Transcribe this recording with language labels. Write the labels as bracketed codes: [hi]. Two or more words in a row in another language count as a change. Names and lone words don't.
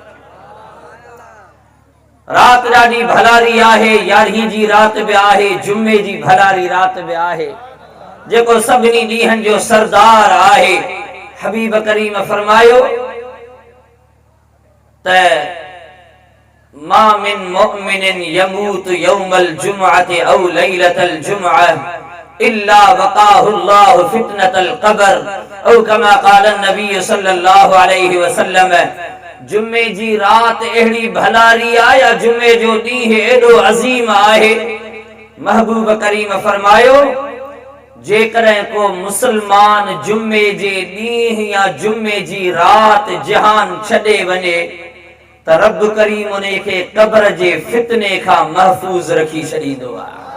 [sd] रात ॾाढी भलारी आहे, 11 जी रात बि आहे, जुमे जी भलारी रात बि आहे, जेको सभिनी ॾींहंनि जो सरदार आहे। हबीब करीम फरमायो त [ar] ما من مؤمن يموت يوم الجمعة أو ليلة الجمعة إلا وقاه الله فتنة القبر أو كما قال نبي صلى الله عليه وسلم. [sd] जुमे जी रात अहिड़ी भलारी आहे या जुमे जो ॾींहुं एॾो अज़ीम आहे। महबूब करीम फरमायो जेकॾहिं को मुसलमान जुमे जे ॾींहुं या जुमे जी रात जहान छॾे वञे त रब करीम उन खे क़ब्र जे फितने खां महफूज़ रखी छॾींदो आहे।